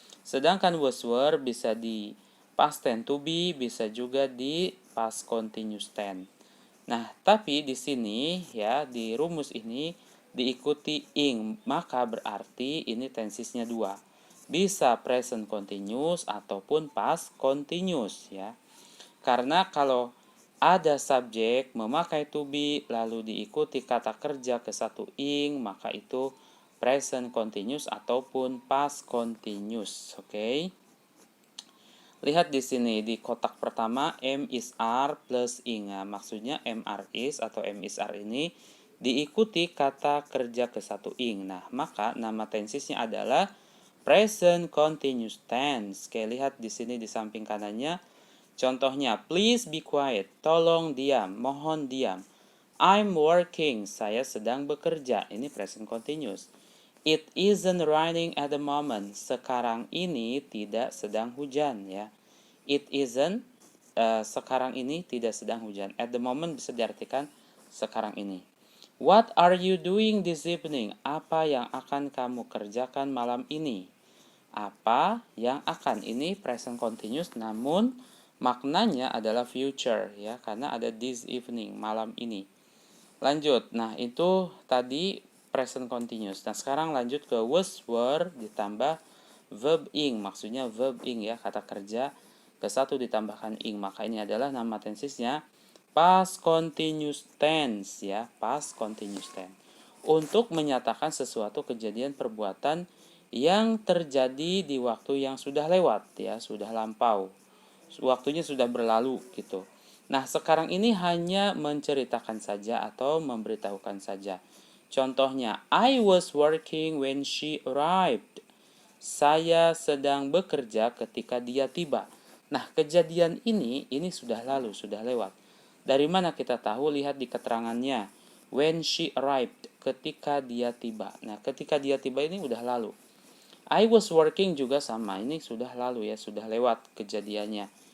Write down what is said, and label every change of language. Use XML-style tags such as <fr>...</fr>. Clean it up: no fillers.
<id>Sedangkan was, were bisa di past tense to be, bisa juga di past continuous tense. Nah, tapi di sini ya, di rumus ini diikuti ing, maka berarti ini tensesnya dua. Bisa present continuous ataupun past continuous ya. Karena kalau ada subjek memakai to be lalu diikuti kata kerja ke satu ing, maka itu present continuous ataupun past continuous, oke? Lihat di sini di kotak pertama M is are plus ing. Nah, maksudnya MR is atau M is are ini diikuti kata kerja ke satu ing. Nah, maka nama tensesnya adalah present continuous tense. Oke, lihat di sini di samping kanannya. Contohnya,</id> <en>please be quiet.</en> <id>Tolong diam, mohon diam.</id> <en>I'm working.</en> <id>Saya sedang bekerja. Ini</id> <en>present continuous. It isn't raining at the moment.</en> <id>Sekarang ini tidak sedang hujan ya.</id> <en>It isn't</en> <id>sekarang ini tidak sedang hujan. At the moment bisa diartikan sekarang ini.</id> <en>What are you doing this evening?</en> <id>Apa yang akan kamu kerjakan malam ini? Apa yang akan, ini present continuous namun maknanya adalah future ya, karena ada</id> <en>this evening,</en> <id>malam ini. Lanjut. Nah, itu tadi present continuous. Nah, sekarang lanjut ke was, were ditambah verb ing. Maksudnya verb ing ya, kata kerja ke satu ditambahkan ing. Maka ini adalah nama tensesnya past continuous tense ya, past continuous tense. Untuk menyatakan sesuatu kejadian perbuatan yang terjadi di waktu yang sudah lewat ya, sudah lampau. Waktunya sudah berlalu gitu. Nah, sekarang ini hanya menceritakan saja atau memberitahukan saja. Contohnya,</id> <en>I was working when she arrived.</en> <id>Saya sedang bekerja ketika dia tiba. Nah, kejadian ini sudah lalu, sudah lewat. Dari mana kita tahu? Lihat di keterangannya.</id> <en>When she arrived,</en> <id>ketika dia tiba. Nah, ketika dia tiba ini udah lalu.</id> <en>I was working</en> <id>juga sama, ini sudah lalu ya, sudah lewat kejadiannya.</id>